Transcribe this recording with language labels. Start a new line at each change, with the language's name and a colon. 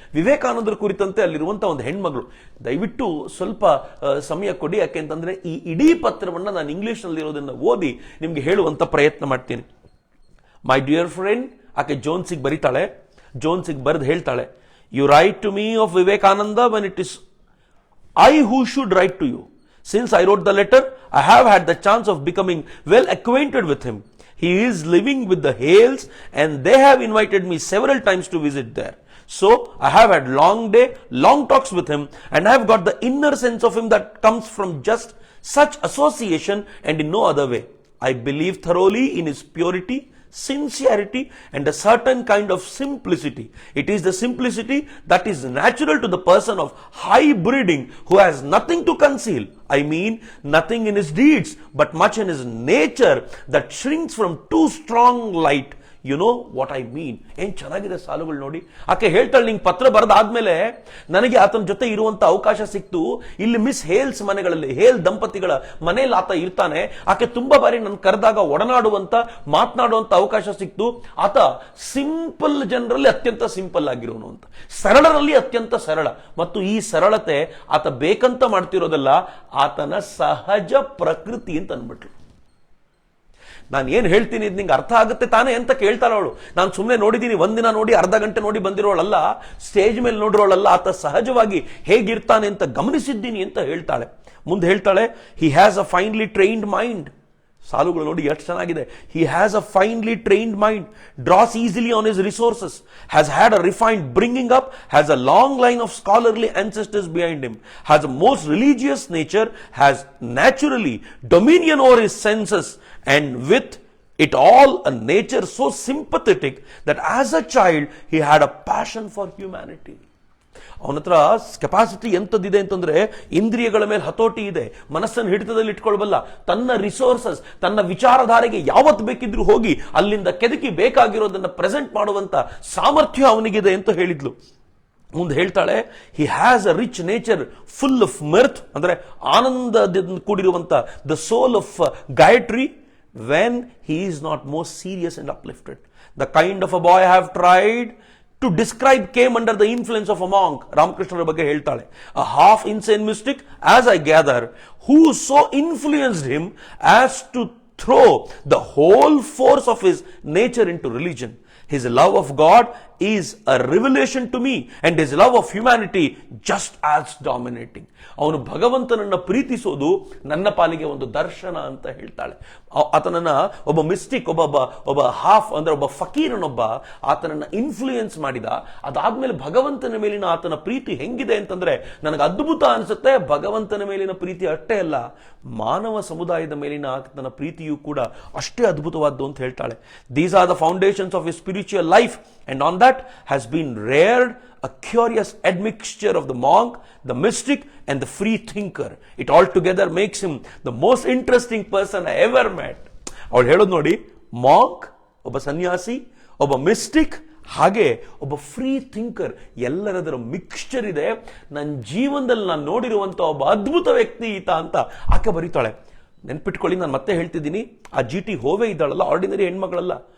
Kannada: ವಿವೇಕಾನಂದರ ಕುರಿತಂತೆ ಅಲ್ಲಿರುವಂತ ಒಂದು ಹೆಣ್ಮಗಳು, ದಯವಿಟ್ಟು ಸ್ವಲ್ಪ ಸಮಯ ಕೊಡಿ, ಯಾಕೆ ಅಂತಂದ್ರೆ ಈ ಇಡೀ ಪತ್ರವನ್ನ ನಾನು ಇಂಗ್ಲಿಷ್ ನಲ್ಲಿ ಇರೋದನ್ನ ಓದಿ ನಿಮ್ಗೆ ಹೇಳುವಂತ ಪ್ರಯತ್ನ ಮಾಡ್ತೀನಿ.
English: my dear friend,
Kannada: ಆಕೆ ಜೋನ್ಸಿಗೆ ಬರೀತಾಳೆ. ಜೋನ್ಸಿಗೆ ಬರೆದು ಹೇಳ್ತಾಳೆ,
English: You write to me of Vivekananda when it is I who should write to you. Since I wrote the letter, I have had the chance of becoming well acquainted with him. He is living with the Hales and they have invited me several times to visit there. So I have had long talks with him, and I have got the inner sense of him that comes from just such association and in no other way. I believe thoroughly in his purity, sincerity and a certain kind of simplicity. It is the simplicity that is natural to the person of high breeding who has nothing to conceal. I mean, nothing in his deeds, but much in his nature that shrinks from too strong light. You know what I mean.
Kannada: ಏನ್ ಚೆನ್ನಾಗಿದೆ ಸಾಲುಗಳು ನೋಡಿ. ಆಕೆ ಹೇಳ್ತಾಳೆ, ನಿಂಗೆ ಪತ್ರ ಬರೆದಾದ್ಮೇಲೆ ನನಗೆ ಆತನ ಜೊತೆ ಇರುವಂತ ಅವಕಾಶ ಸಿಕ್ತು. ಇಲ್ಲಿ ಮಿಸ್ ಹೇಲ್ಸ್ ಮನೆಗಳಲ್ಲಿ, ಹೇಲ್ ದಂಪತಿಗಳ ಮನೆಯಲ್ಲಿ ಆತ ಇರ್ತಾನೆ. ಆಕೆ ತುಂಬಾ ಬಾರಿ ನನ್ನ ಕರೆದಾಗ ಒಡನಾಡುವಂತ, ಮಾತನಾಡುವಂತ ಅವಕಾಶ ಸಿಕ್ತು. ಆತ ಸಿಂಪಲ್ ಜನರಲ್ಲಿ ಅತ್ಯಂತ ಸಿಂಪಲ್ ಆಗಿರೋನು ಅಂತ, ಸರಳರಲ್ಲಿ ಅತ್ಯಂತ ಸರಳ. ಮತ್ತು ಈ ಸರಳತೆ ಆತ ಬೇಕಂತ ಮಾಡ್ತಿರೋದಲ್ಲ, ಆತನ ಸಹಜ ಪ್ರಕೃತಿ ಅಂತ ಅನ್ಬಿಟ್ರು. ನಾನು ಏನ್ ಹೇಳ್ತೀನಿ ಇದು ನಿಂಗೆ ಅರ್ಥ ಆಗುತ್ತೆ ತಾನೇ ಅಂತ ಕೇಳ್ತಾಳ ಅವಳು. ನಾನು ಸುಮ್ಮನೆ ನೋಡಿದ್ದೀನಿ, ಒಂದಿನ ನೋಡಿ ಅರ್ಧ ಗಂಟೆ ನೋಡಿ ಬಂದಿರೋಳಲ್ಲ, ಸ್ಟೇಜ್ ಮೇಲೆ ನೋಡಿರೋಳಲ್ಲ, ಆತ ಸಹಜವಾಗಿ ಹೇಗಿರ್ತಾನೆ ಅಂತ ಗಮನಿಸಿದ್ದೀನಿ ಅಂತ ಹೇಳ್ತಾಳೆ. ಮುಂದೆ ಹೇಳ್ತಾಳೆ,
English: He has a finely trained mind.
Kannada: ಸಾಲುಗಳು ನೋಡಿ ಎಷ್ಟು ಚೆನ್ನಾಗಿದೆ.
English: He has a finely trained mind, draws easily on his resources, has had a refined bringing up, has a long line of scholarly ancestors behind him, has a most religious nature, has naturally dominion over his senses, and with it all a nature so sympathetic that as a child he had a passion for humanity.
Kannada: ಅವನ ಹತ್ರ capacity ಎಂತದಿದೆ ಅಂತಂದ್ರೆ, ಇಂದ್ರಿಯಗಳ ಮೇಲೆ ಹತೋಟಿ ಇದೆ, ಮನಸ್ಸನ್ನು ಹಿಡಿತದಲ್ಲಿ ಇಟ್ಕೊಳ್ಬಲ್ಲ, ತನ್ನ ರಿಸೋರ್ಸಸ್, ತನ್ನ ವಿಚಾರಧಾರೆಗೆ ಯಾವತ್ತು ಬೇಕಿದ್ರು ಹೋಗಿ ಅಲ್ಲಿಂದ ಕೆದಕಿ ಬೇಕಾಗಿರೋದನ್ನ ಪ್ರೆಸೆಂಟ್ ಮಾಡುವಂತ ಸಾಮರ್ಥ್ಯ ಅವನಿಗಿದೆ ಅಂತ ಹೇಳಿದ್ಲು. ಮುಂದೆ ಹೇಳ್ತಾಳೆ,
English: he has a rich nature full of mirth,
Kannada: ಅಂದ್ರೆ ಆನಂದದಿಂದ ಕೂಡಿರುವಂತ
English: The soul of gaiety, when he is not most serious and uplifted. The kind of a boy I have tried to describe came under the influence of a monk.
Kannada: ರಾಮಕೃಷ್ಣರ ಬಗ್ಗೆ ಹೇಳ್ತಾಳೆ,
English: a half insane mystic, as I gather, who so influenced him as to throw the whole force of his nature into religion. His love of God is a revelation to me, and his love of humanity just as dominating.
Kannada: ಅವನು ಭಗವಂತನನ್ನ ಪ್ರೀತಿಸೋದು ನನ್ನ ಪಾಲಿಗೆ ಒಂದು ದರ್ಶನ ಅಂತ ಹೇಳ್ತಾಳೆ. ಆತನನ್ನ ಒಬ್ಬ ಮಿಸ್ಟಿಕ್, ಒಬ್ಬ ಹಾಫ್ ಅಂದ್ರೆ ಒಬ್ಬ ಫಕೀರನೊಬ್ಬ ಆತನನ್ನ ಇನ್ಫ್ಲೂಯೆನ್ಸ್ ಮಾಡಿದ. ಅದಾದ್ಮೇಲೆ ಭಗವಂತನ ಮೇಲಿನ ಆತನ ಪ್ರೀತಿ ಹೆಂಗಿದೆ ಅಂತಂದ್ರೆ ನನಗೆ ಅದ್ಭುತ ಅನ್ಸುತ್ತೆ. ಭಗವಂತನ ಮೇಲಿನ ಪ್ರೀತಿ ಅಷ್ಟೇ ಅಲ್ಲ, ಮಾನವ ಸಮುದಾಯದ ಮೇಲಿನ ಆತನ ಪ್ರೀತಿಯೂ ಕೂಡ ಅಷ್ಟೇ ಅದ್ಭುತವಾದ್ದು ಅಂತ ಹೇಳ್ತಾಳೆ.
English: These are the foundations of his spiritual life, and on that has been reared a curious admixture of the monk, the mystic, and the free thinker. It all together makes him the most interesting person I ever met.
Kannada: ಅವಳು ಹೇಳೋದು ನೋಡಿ, monk ಒಬ್ಬ ಸನ್ಯಾಸಿ, ಒಬ್ಬ mistake, ಹಾಗೆ ಒಬ್ಬ free thinker, ಎಲ್ಲರದರ mixture ಇದೆ. ನನ್ನ ಜೀವನದಲ್ಲಿ ನಾನು ನೋಡಿರುವಂತ ಒಬ್ಬ ಅದ್ಭುತ ವ್ಯಕ್ತಿ ಈತ ಅಂತ ಆಕೆ ಬರೀತಾಳೆ. ನೆನ್ಪಿಟ್ಕೊಳ್ಳಿ, ನಾನು ಮತ್ತೆ ಹೇಳ್ತಿದ್ದೀನಿ, ಆ GT ಹೋವೆ ಇದ್ದಾಳಲ್ಲ, ಆರ್ಡಿನರಿ ಹೆಣ್ಮಗಳಲ್ಲ.